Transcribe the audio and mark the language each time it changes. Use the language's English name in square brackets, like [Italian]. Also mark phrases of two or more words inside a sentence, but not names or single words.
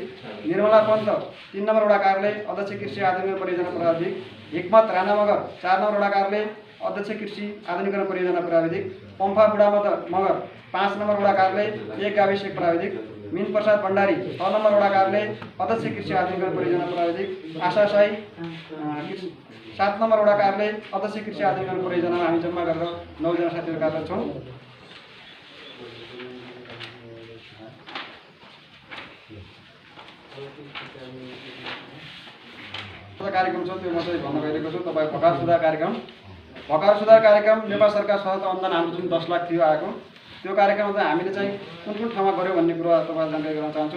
[Nepali] निर्मला पन्त 3 नम्बर वडा कार्यालय अध्यक्ष कृषि आधुनिकीकरण परियोजना प्राविधिक, हिक्मत राणा मगर 4 नम्बर वडा कार्यालय अध्यक्ष कृषि आधुनिकीकरण परियोजना प्राविधिक, पम्फा बुढा मगर 5 नम्बर वडा कार्यालय 1 गाविसेक प्राविधिक, मीन प्रसाद भण्डारी 6 नम्बर वडा कार्यालय अध्यक्ष कृषि आधुनिकीकरण परियोजना प्राविधिक, आशा साई 7 नम्बर वडा कार्यालय अध्यक्ष कृषि आधुनिकीकरण परियोजनामा हामी जम्मा गरेर 9 जना साथीहरू कार्यरत छौँ। कार्यक्रम छ त्यो म चाहिँ भन्न गइरहेको छु। तपाईँ भकार सुधार कार्यक्रम नेपाल सरकार सहायता अनुदान हाम्रो जुन 10 लाख थियो आएको त्यो कार्यक्रम चाहिँ हामीले चाहिँ कुन ठाउँमा गऱ्यो भन्ने कुरा तपाईँलाई जानकारी गराउन चाहन्छु।